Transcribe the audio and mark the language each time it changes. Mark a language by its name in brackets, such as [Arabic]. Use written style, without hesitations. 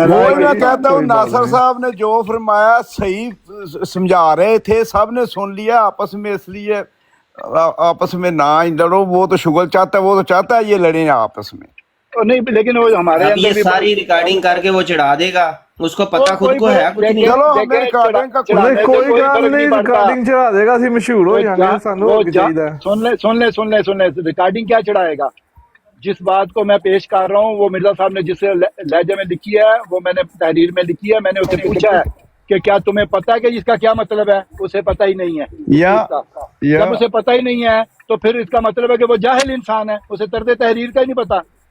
[Hindi] वही मैं कहता हूँ, नासर साहब ने जो फरमाया सही समझा रहे थे, सब ने सुन लिया आपस में, इसलिए आपस में ना ही लड़ो। वो तो शुगल चाहता है, वो तो चाहता है ये लड़े आपस में। और नहीं, लेकिन वो हमारे अब अंदर ये भी सारी रिकॉर्डिंग करके वो चढ़ा देगा, उसको पता खुद को है कुछ नहीं। चलो हमें रिकॉर्डिंग का कोई गल नहीं, रिकॉर्डिंग चढ़ा देगा, [Punjabi] ਅਸੀਂ ਮਸ਼ਹੂਰ ਹੋ ਜਾਾਂਗੇ, ਸਾਨੂੰ ਹੋਰ ਕੀ ਚਾਹੀਦਾ। [Hindi] सुन ले, रिकॉर्डिंग क्या चढ़ाएगा? जिस बात को मैं पेश कर रहा हूँ वो मिर्जा साहब ने जिस लहजे में लिखी है वो मैंने तहरीर में लिखी है। मैंने उससे पूछा है कि क्या तुम्हें पता है कि इसका क्या मतलब है? उसे पता ही नहीं है। जब उसे पता ही नहीं है तो फिर इसका मतलब है कि वो जाहिल इंसान है, उसे तर्ज तहरीर का ही नहीं पता।